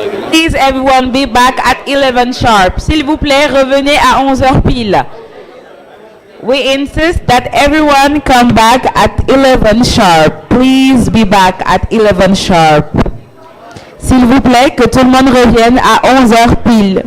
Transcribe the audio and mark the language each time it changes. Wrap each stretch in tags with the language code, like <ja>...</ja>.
<en>Please everyone be back at 11 sharp.</en> <fr>S'il vous plaît, revenez à 11h pile.</fr> <en>We insist that everyone come back at 11 sharp. Please be back at 11 sharp.</en> <fr>S'il vous plaît, que tout le monde revienne à 11h pile.</fr>